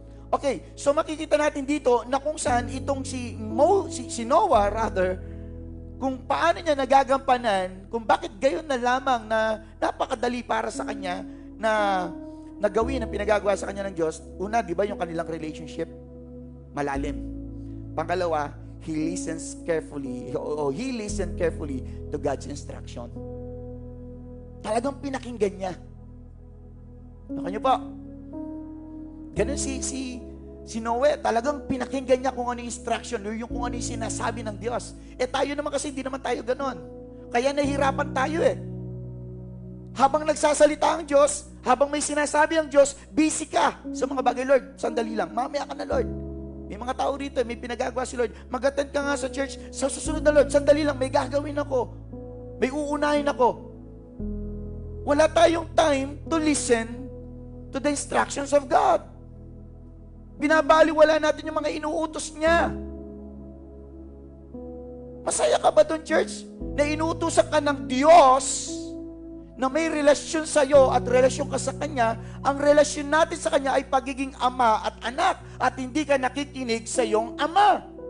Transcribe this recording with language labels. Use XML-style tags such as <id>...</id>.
<tl>Okay, so makikita natin dito na kung saan itong si Noah, kung paano niya nagagampanan, kung bakit gayon na lamang na napakadali para sa kanya na gawin ang pinagagawa sa kanya ng Diyos. Una, di ba yung kanilang relationship? Malalim. Pangalawa,</tl> <en>he listened carefully to God's instruction.</en> <tl>Talagang pinakinggan niya. Nakuha niyo po? Ganun si Noe, talagang pinakinggan niya kung ano yung instruction, yung kung ano yung sinasabi ng Diyos. Tayo naman kasi, hindi naman tayo ganun. Kaya nahihirapan tayo Habang nagsasalita ang Diyos, habang may sinasabi ang Diyos, busy ka sa mga bagay. Lord, sandali lang, mamaya ka na, Lord. May mga tao rito, may pinagagawa si Lord. Mag-attend ka nga sa church, sa susunod na, Lord, sandali lang, may gagawin ako. May uunahin ako. Wala tayong</tl> <en>time to listen to the instructions of God.</en> <tl>Binabaliwala natin yung mga inuutos niya. Masaya ka ba doon, church? Na inuutosan ka ng Diyos na may relasyon sa iyo at relasyon ka sa Kanya, ang relasyon natin sa Kanya ay pagiging ama at anak at hindi ka nakikinig sa iyong ama.</tl>